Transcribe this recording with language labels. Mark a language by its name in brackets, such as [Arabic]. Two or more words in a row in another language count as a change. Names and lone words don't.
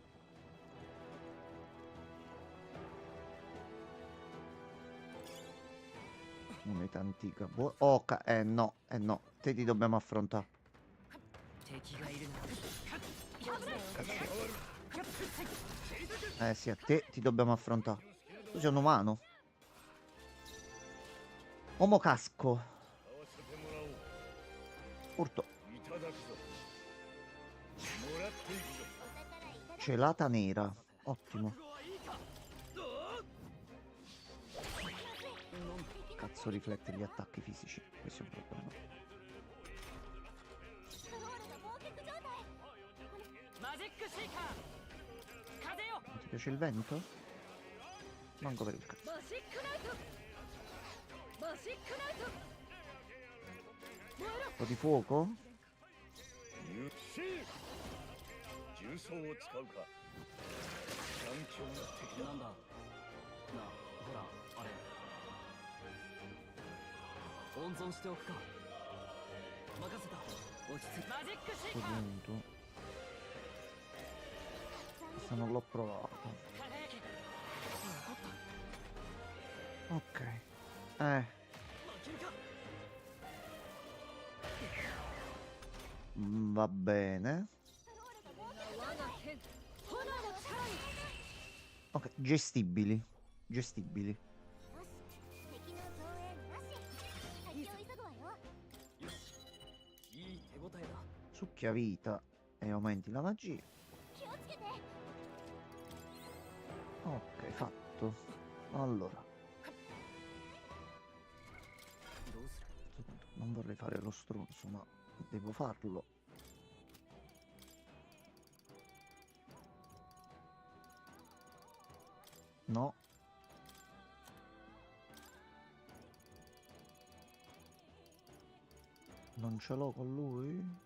[Italian] Moneta antica. No, no. Te ti dobbiamo affrontare. [Japanese] 敵がいるな。 [Italian] Sì, a te ti dobbiamo affrontare. Tu sei un umano. Uomo casco. [Japanese] 買わせてもらおう。 [Italian] Urto. [Japanese] いただくぞ。もらっていくぞ。お宝いただ [Italian] Celata nera. Ottimo. Cazzo riflette gli attacchi fisici. Questo è un problema. [Japanese] スロールが忘却状態マジックシーカー風よ [Italian] Non ti piace il vento? Manco per il cazzo. [Japanese] マシックナイトマシックナイト燃えろ [Italian] Un po' di fuoco? [Japanese] ゆっしー。重装を使うか。環境が敵だ。なんだなあ、ほらあれ温存しておくか。任せた。落ち着いて。マジックシー [Italian] Sto [Japanese] カー [Italian] punto. Questo non l'ho provato. [Japanese] 輝け残った [Italian] Ok. [Japanese] 負けるか [Italian] Va bene. [Japanese] 我が剣炎の力に [Italian] Ok, gestibili. Gestibili. [Japanese] よし敵の増援なし先を急ぐわよよし。いい手応えだ。 [Italian] Succhia vita e aumenti la magia. [Japanese] 気をつけて [Italian] Ok, fatto. Allora, [Japanese] どうする？ [Italian] a questo punto non vorrei fare lo stronzo, ma devo farlo. No. Non ce l'ho con lui?